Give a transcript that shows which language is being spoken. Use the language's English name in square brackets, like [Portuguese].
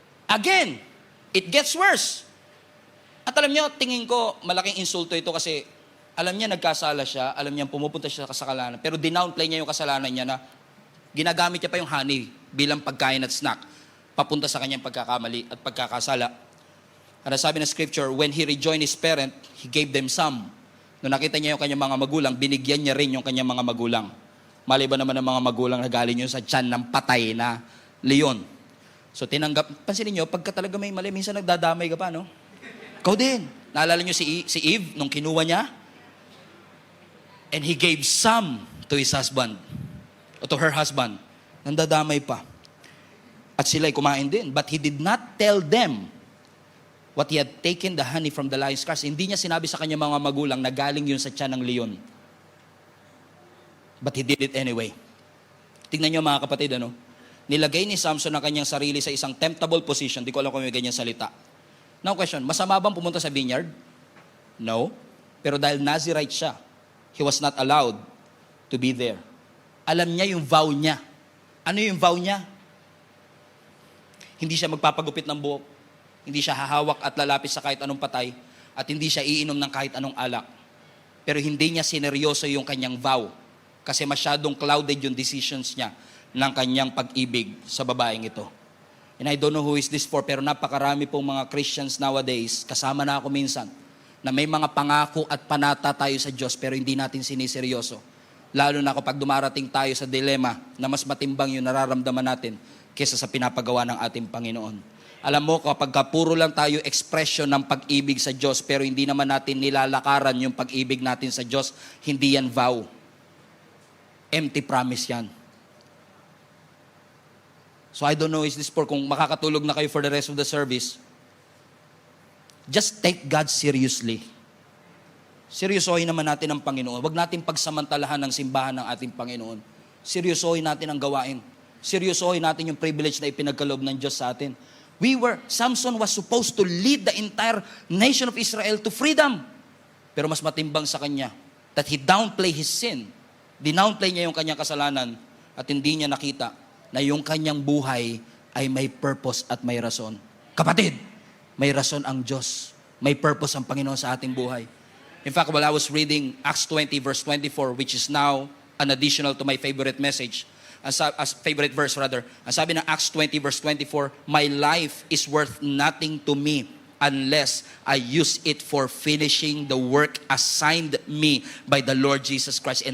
[English] Again, it gets worse. [Filipino] At alam niyo, tingin ko, malaking insulto ito kasi alam niya nagkasala siya, alam niya pumupunta siya sa kasalanan, pero dinownplay niya yung kasalanan niya na ginagamit niya pa yung honey bilang pagkain at snack, papunta sa kanyang pagkakamali at pagkakasala. At sabi ng [English] scripture, when he rejoined his parent, he gave them some. [Filipino] Nung nakita niya yung kanyang mga magulang, binigyan niya rin yung kanyang mga magulang. Maliban naman ng mga magulang na galing yun sa tiyan ng patay na leon. So pansinin niyo, pagka talaga may mali, minsan nagdadamay ka pa, no? Ikaw din. Naalala niyo si Eve, nung kinuha niya? [English] And he gave some to his husband, o to her husband. [Filipino] Nandadamay pa. At sila'y kumain din. [English] But he did not tell them what he had taken the honey from the lion's carcass. [Filipino] Hindi niya sinabi sa kanya mga magulang na galing yun sa tiyan ng leon. [English] But he did it anyway. [Filipino] Tingnan niyo mga kapatid, ano? Nilagay ni Samson ang kanyang sarili sa isang temptable position. Di ko alam kung may ganyan salita. Now question, masama bang pumunta sa vineyard? No. Pero dahil Nazirite siya, [English] he was not allowed to be there. [Filipino] Alam niya yung vow niya. Ano yung vow niya? Hindi siya magpapagupit ng buhok. Hindi siya hahawak at lalapis sa kahit anong patay. At hindi siya iinom ng kahit anong alak. Pero hindi niya sineryoso yung kanyang vow. Kasi masyadong clouded yung decisions niya ng kanyang pag-ibig sa babaeng ito. [English] And I don't know who is this for, [Filipino] pero napakarami pong mga Christians nowadays, kasama na ako minsan, na may mga pangako at panata tayo sa Diyos pero hindi natin siniseryoso. Lalo na kapag dumarating tayo sa dilema na mas matimbang yung nararamdaman natin kaysa sa pinapagawa ng ating Panginoon. Alam mo, kapag puro lang tayo expression ng pag-ibig sa Diyos, pero hindi naman natin nilalakaran yung pag-ibig natin sa Diyos, hindi yan vow. [English] Empty promise yan. So I don't know, is this for [Filipino] kung makakatulog na kayo [English] for the rest of the service, just take God seriously. [Filipino] Seryosohin naman natin ang Panginoon. Huwag natin pagsamantalahan ng simbahan ng ating Panginoon. Seryosohin natin ang gawain. Seryosohin natin yung privilege na ipinagkaloob ng Diyos sa atin. [English] Samson was supposed to lead the entire nation of Israel to freedom. [Filipino] Pero mas matimbang sa kanya [English] that he downplay his sin. [Filipino] Dinownplay niya yung kanyang kasalanan at hindi niya nakita na yung kanyang buhay ay may purpose at may rason. Kapatid, may rason ang Diyos. May purpose ang Panginoon sa ating buhay. [English] In fact, while I was reading Acts 20 verse 24, which is now an additional to my favorite message, as favorite verse rather, [Filipino] ang sabi ng [English] Acts 20 verse 24, my life is worth nothing to me unless I use it for finishing the work assigned me by the Lord Jesus Christ.